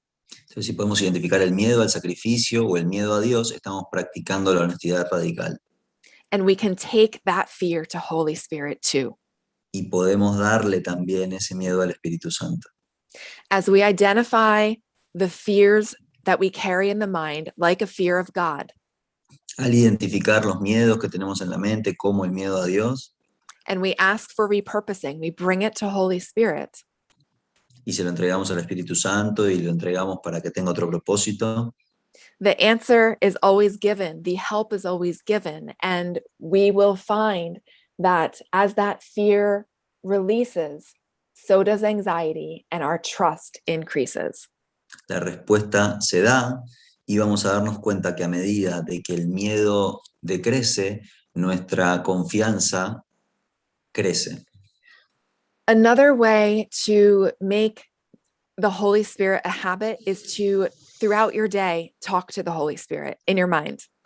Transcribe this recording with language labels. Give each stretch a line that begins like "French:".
Spanish: Entonces, si podemos identificar el miedo al sacrificio o el miedo a Dios, estamos practicando la honestidad radical.
English: And we can take that fear to Holy Spirit too.
Spanish: Y podemos darle también ese miedo al Espíritu Santo.
English: As we identify the fears that we carry in the mind, like a fear of God,
Spanish: Al identificar los miedos que tenemos en la mente, como el miedo a Dios,
English: and we ask for repurposing, we bring it to Holy Spirit,
Spanish: y se lo entregamos al Espíritu Santo y lo entregamos para que tenga otro propósito,
English: the answer is always given, the help is always given, and we will find that as that fear releases, so does anxiety, and our trust increases.
Spanish: la respuesta se da y vamos a darnos cuenta que a medida de que el miedo decrece, nuestra confianza crece.
English: Another way to make the Holy Spirit a habit is to, throughout your day, talk to the Holy Spirit in your mind.